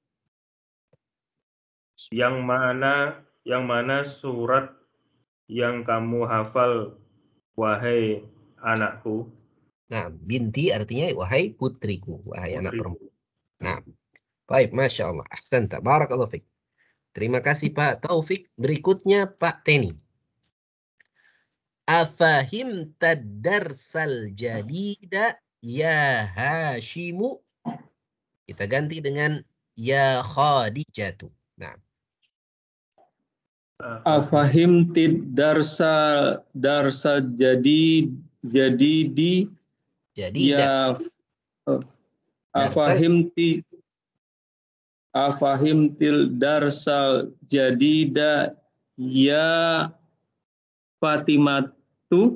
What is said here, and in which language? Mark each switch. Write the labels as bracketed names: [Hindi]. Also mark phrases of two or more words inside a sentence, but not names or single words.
[Indonesian] Yang mana surat yang kamu hafal, wahai anakku. Nah, binti artinya wahai putriku, wahai anak perempuan. Nah, baik, [Arabic] ما شاء الله. أحسنت. بارك الله فيك. [Indonesian] Terima kasih Pak Taufik. Berikutnya Pak Teni. [Arabic] أفهمت الدرس الجديد يا هاشم. [Indonesian] Kita ganti dengan [Arabic] يا خديجة. [Indonesian] Nah. [Arabic] أفهمت الدرس جدي دي Jadida. يا أفهمت الدرس الجديد يا فاطمة.